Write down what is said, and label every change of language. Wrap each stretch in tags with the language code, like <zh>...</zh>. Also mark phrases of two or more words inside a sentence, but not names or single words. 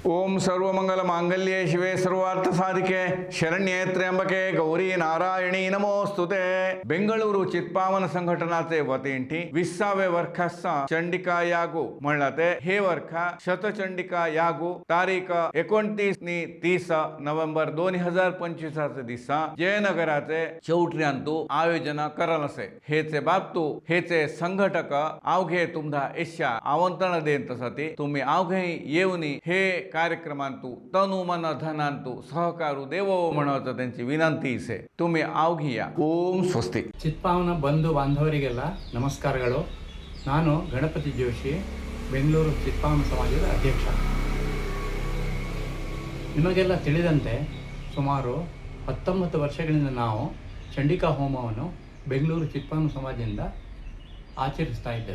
<sa>ಓಂ ಸರ್ವಮಂಗಲ ಮಾಂಗಲ್ಯೆ ಶಿವೆ ಸರ್ವಾರ್ಥ ಸಾಧಿಕೆ ಶರಣ್ಯೆ त्र्यंबके गौरी नारायणी नमोस्तुते</sa> <kok>बेंगळूरू चित्पावन संघटनाचे वतींटी 20वे वर्षाचा चंडिका यागू म्हणलाते हे वर्ष शतचंडिका यागू तारीख 29 नोव्हेंबर 2025 दिसा जयनगराचे चौटऱ्यांतू आयोजन करलसे हेचे बाबतू हेचे संघटक अवघे तुमदा एश्या आमंत्रण देत सती तुम्ही अवघे येऊनी हे कार्यक्रमांतू तनु मन धनांतू सहकारू देवो म्हणत त्यांची विनंती इसे तुम्ही अवघी या.</kok> <sa>ओम स्वस्ति.</sa> <kn>ಚಿತ್ಪಾವನ ಬಂಧು ಬಾಂಧವರಿಗೆಲ್ಲ ನಮಸ್ಕಾರಗಳು. ನಾನು ಗಣಪತಿ ಜೋಶಿ, ಬೆಂಗಳೂರು ಚಿತ್ಪಾವನ ಸಮಾಜದ ಅಧ್ಯಕ್ಷ. ನಿಮಗೆಲ್ಲ ತಿಳಿದಂತೆ ಸುಮಾರು 19 ವರ್ಷಗಳಿಂದ ನಾವು ಚಂಡಿಕಾ ಹೋಮವನ್ನು ಬೆಂಗಳೂರು ಚಿತ್ಪಾವನ ಸಮಾಜದಿಂದ ಆಚರಿಸ್ತಾ ಇದ್ದೇವೆ.</kn>